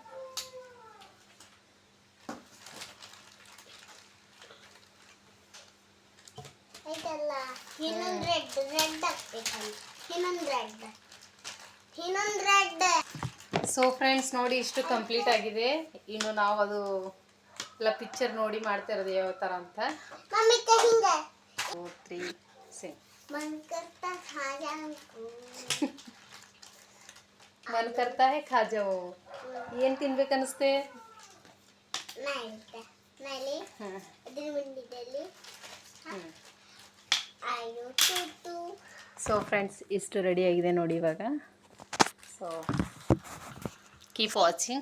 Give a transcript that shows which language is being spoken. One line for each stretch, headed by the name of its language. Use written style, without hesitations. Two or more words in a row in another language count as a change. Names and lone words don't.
English: So friends,
Kannada: ನೋಡಿ ಇಷ್ಟು ಕಂಪ್ಲೀಟ್ ಆಗಿದೆ. ಇನ್ನು ನಾವು ಅದು ಎಲ್ಲ ಪಿಕ್ಚರ್ ನೋಡಿ ಮಾಡ್ತಾ ಇರೋದು ಯಾವ ಥರ ಅಂತ. 2, 3 ಸಿಂಗ್.
Hindi: मन करता खा जाऊं मन करता है खा जाओ.
Kannada: ಏನು ತಿನ್ಬೇಕನ್ನಿಸ್ತೆ? ಮೇಲೆ ಹ್ಞೂ ಅದ್ರ ಮುಂದಿದಲ್ಲಿ ಹ್ಞೂ. ಆಯೋ ಟು
English: So friends,
Kannada: ಇಷ್ಟು ರೆಡಿಯಾಗಿದೆ ನೋಡಿ ಇವಾಗ.
English: So keep watching.